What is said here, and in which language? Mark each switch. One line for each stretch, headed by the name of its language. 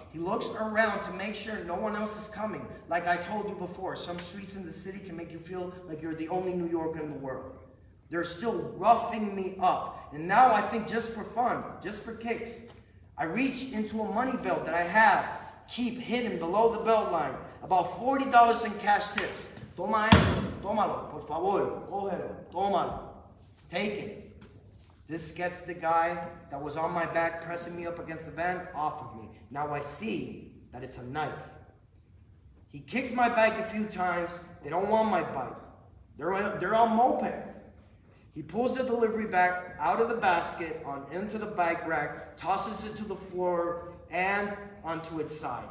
English: He looks around to make sure no one else is coming. Like I told you before, some streets in the city can make you feel like you're the only New Yorker in the world. They're still roughing me up. And now I think just for fun, just for kicks, I reach into a money belt that I have, keep hidden below the belt line, about $40 in cash tips.
Spanish: Toma eso, tómalo, por favor, cógelo, tómalo.
English: Take it. This gets the guy that was on my back pressing me up against the van off of me. Now I see that it's a knife. He kicks my bike a few times. They don't want my bike. They're on mopeds. He pulls the delivery bag out of the basket into the bike rack, tosses it to the floor and onto its side.